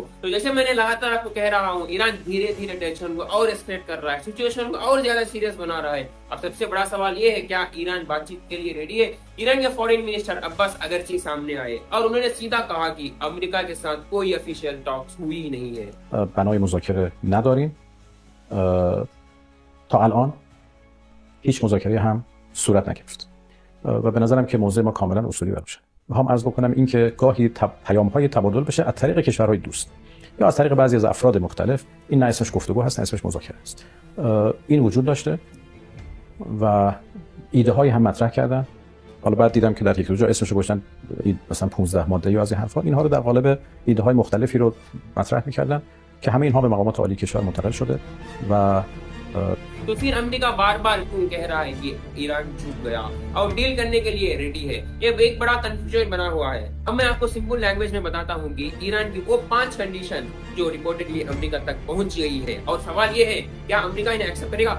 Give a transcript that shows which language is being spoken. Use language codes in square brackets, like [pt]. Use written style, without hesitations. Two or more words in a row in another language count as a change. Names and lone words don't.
[hi] तो जैसे मैंने लगातार आपको कह रहा हूँ, ईरान धीरे धीरे टेंशन को और एस्केलेट कर रहा है, सिचुएशन को और ज्यादा सीरियस बना रहा है। अब सबसे बड़ा सवाल ये है, क्या ईरान बातचीत के लिए रेडी है? ईरान के [en] foreign minister [hi] अब्बास अगरची सामने आए और उन्होंने सीधा कहा कि अमेरिका के साथ कोई [en] official talks [hi] हुई ही नहीं है। [fa] بنای مذاکره نداریم. تا الان هیچ مذاکره هم صورت نگرفت و به نظرم که موضوع ما کاملا اصولی باشه. میخوام عرض بکنم اینکه گاهی پیام‌های تبادل بشه از طریق کشورهای دوست یا از طریق بعضی از افراد مختلف، این نه اسمش گفتگو هست نه اسمش مذاکره است. این وجود داشته و ایده های هم مطرح کردن. حالا بعد دیدم که در یک جا اسمش رو گذاشتن مثلا 15 ماده یا از این حرفا، اینها رو در قالب ایده های مختلفی رو مطرح می‌کردن که همه اینها به مقامات عالی کشور منتقل شده و [hi] तो फिर अमेरिका बार बार क्यों कह रहा है कि ईरान चूक गया और डील करने के लिए रेडी है? ये एक बड़ा कंफ्यूजन बना हुआ है। अब मैं आपको [en] simple language [hi] में बताता हूँ कि ईरान की वो 5 कंडीशन जो रिपोर्टेडली अमेरिका तक पहुंच गई है, और सवाल ये है क्या अमेरिका इन्हें एक्सेप्ट करेगा?